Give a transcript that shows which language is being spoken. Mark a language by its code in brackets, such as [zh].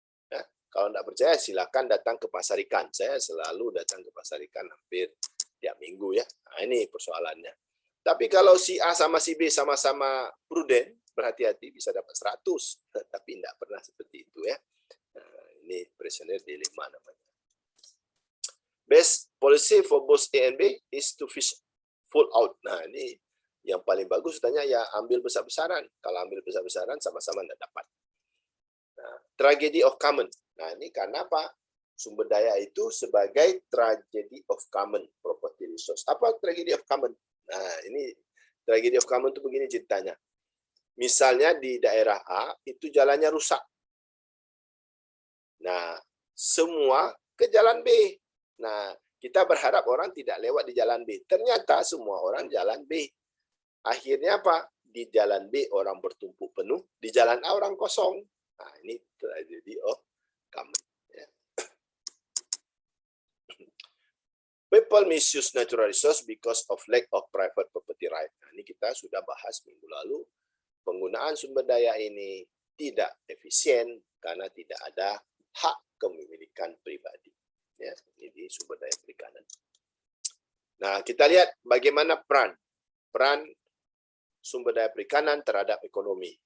[id] Ya, kalau tidak percaya, silakan datang ke pasar ikan. Saya selalu datang ke pasar ikan hampir tiap minggu ya. Nah, ini persoalannya. Tapi kalau si A sama si B sama-sama prudent, berhati-hati bisa dapat 100, tapi tidak pernah seperti itu ya. Nah, ini prisoner dilemma namanya. [en] Best policy for both A and B is to fish full out. [id] Nah, ini yang paling bagus tanya ya ambil besar-besaran. Kalau ambil besar-besaran sama-sama tidak dapat. Nah, tragedy of common. Nah, ini karena apa? Sumber daya itu sebagai tragedy of common property resource. Apa tragedy of common? Nah, ini tragedy of common itu begini ceritanya. Misalnya di daerah A, itu jalannya rusak. Nah, semua ke jalan B. Nah, kita berharap orang tidak lewat di jalan B. Ternyata semua orang jalan B. Akhirnya apa? Di jalan B orang bertumpuk penuh, di jalan A orang kosong. Nah, ini tragedy of common. [en] People misuse natural resource because of lack of private property right. [id] Nah, ini kita sudah bahas minggu lalu. Penggunaan sumber daya ini tidak efisien karena tidak ada hak kepemilikan pribadi. Ya, ini sumber daya perikanan. Nah, kita lihat bagaimana peran sumber daya perikanan terhadap ekonomi.